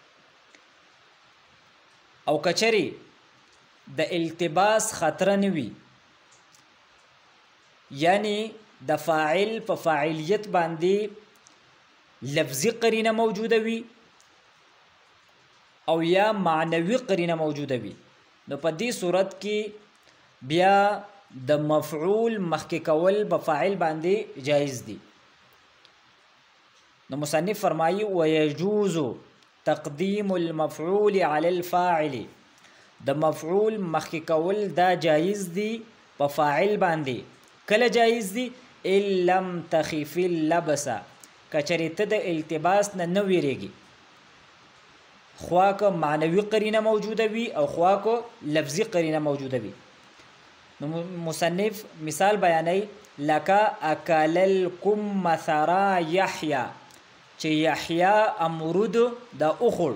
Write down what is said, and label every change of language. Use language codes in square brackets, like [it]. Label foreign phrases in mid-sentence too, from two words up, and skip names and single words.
[ps] او کچری د التباس خطر نه وي یعنی د فاعل په فاعلیت باندې لفظي قرینه موجوده وي او یا معنوي قرینه موجوده وي نو په دې صورت کې بیا د مفعول مخکې کول په فاعل باندې جایز دي. نو مصنف فرمایي [ar] ويجوز تقدیم المفعول علی الفاعل [ps] د مفعول مخکې کول دا جایز دي په فاعل باندې. کله جایز دي؟ [ar] ان لم تخف اللبس [ps] کچری ته د التباس نه ویریږي خوا که معنوي قرینه موجوده وي او خوا که لفظي قرینه موجوده وي. نو مصنف مثال بیانوي لکه [ar] اکل الکمثرا یحیی [ps] چې یحیی امرود دا اخور.